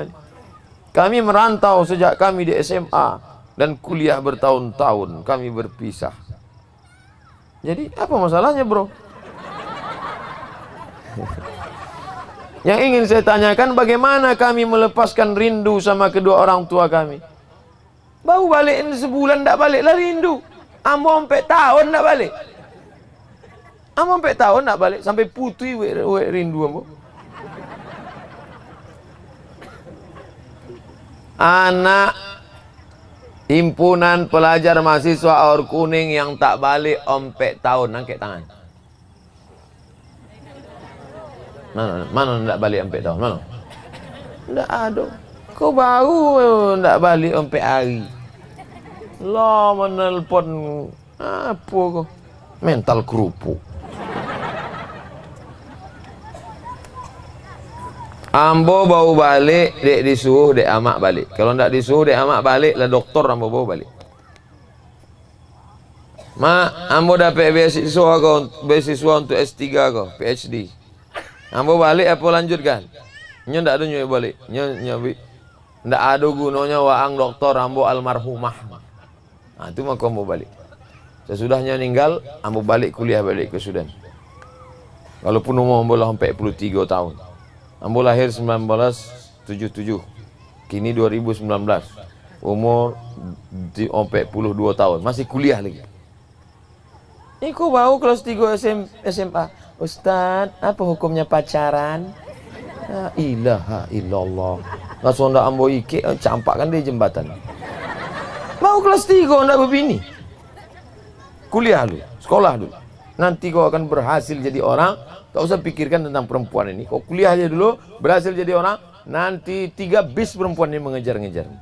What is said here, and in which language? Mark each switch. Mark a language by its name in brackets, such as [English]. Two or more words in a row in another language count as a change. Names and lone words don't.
[Indonesian] Kami merantau sejak kami di SMA dan kuliah bertahun-tahun. Kami berpisah. Jadi apa masalahnya, bro? Yang ingin saya tanyakan, bagaimana kami melepaskan rindu sama kedua orang tua kami? [Minangkabau] Baru balik sebulan tak balik lah rindu. Ambo sampai tahun tak balik. Ambo sampai tahun tak balik. Sampai putih rindu ambo. Anak Himpunan Pelajar Mahasiswa Aur Kuning yang tak balik sampai tahun, angkat tangan. Mana tak balik sampai tahun? Mana? Tak ada. Kau baru tak balik sampai hari. Lah menelpon apa kau? [Indonesian] Mental kerupuk. [Minangkabau] Ambo baru balik, dek disuruh dek amak balik. Kalau ndak disuruh dek amak balik lah doktor ambo bawa balik. Mak, ambo dapat beasiswa untuk S3 kau, PhD. Ambo balik apa lanjutkan? Nyo ndak ada nyo balik. Nyo ndak ada gunanya waang doktor ambo almarhumah. Nah, itu maka ambo balik. Sesudahnya meninggal, ambo balik kuliah balik ke Sudan. Walaupun umur ambo lah 43 tahun. Ambo lahir 1977. Kini 2019. [Indonesian] Umur 42 tahun. Masih kuliah lagi. Ini kok baru kelas 3 SMA. Ustaz, apa hukumnya pacaran? [Arabic] La ilaha illallah. [Minangkabau] Langsung ndak ambo ikik, campakkan di jembatan. Baru kelas 3 ndak berbini. Kuliah dulu, sekolah dulu. [Indonesian] Nanti kau akan berhasil jadi orang. Tak usah pikirkan tentang perempuan ini. Kau kuliah aja dulu, berhasil jadi orang. Nanti 3 bis perempuan ini mengejar-ngejar.